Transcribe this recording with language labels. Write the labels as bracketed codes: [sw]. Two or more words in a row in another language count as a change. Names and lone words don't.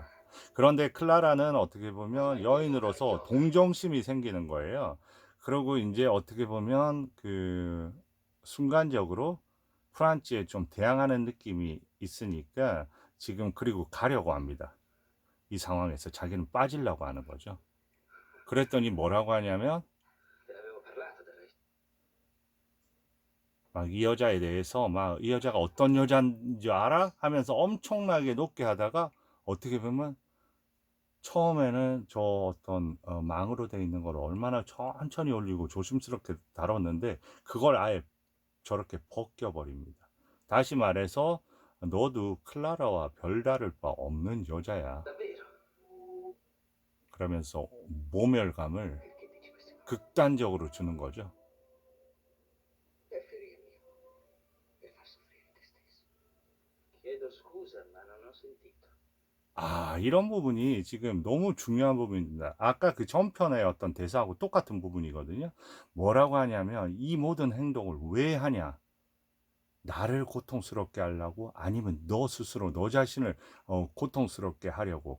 [ko] 그런데 클라라는 어떻게 보면 여인으로서 동정심이 생기는 거예요. 그리고 이제 어떻게 보면 그 순간적으로 프란츠에 좀 대항하는 느낌이 있으니까 지금 그리고 가려고 합니다. 이 상황에서 자기는 빠지려고 하는 거죠. 그랬더니 뭐라고 하냐면 [it] Te l'avevo parlato del resto. [ko] 막 이 여자에 대해서 막 이 여자가 어떤 여자인지 알아? 하면서 엄청나게 높게 하다가 어떻게 보면 처음에는 저 어떤 망으로 돼 있는 걸 얼마나 천천히 올리고 조심스럽게 다뤘는데 그걸 아예 저렇게 벗겨버립니다. 다시 말해서 너도 클라라와 별다를 바 없는 여자야. Davvero? 그러면서 모멸감을 [it] Perché dici queste cose? [ko] 극단적으로 주는 거죠. [it] Per ferirmi. Per far soffrire te stesso. Chiedo scusa, ma non ho sentito. [ko] 이런 부분이 지금 너무 중요한 부분입니다. 아까 그 전편의 어떤 대사하고 똑같은 부분이거든요. 뭐라고 하냐면, 이 모든 행동을 왜 하냐? 나를 고통스럽게 하려고? 아니면 너 스스로, 너 자신을 고통스럽게 하려고?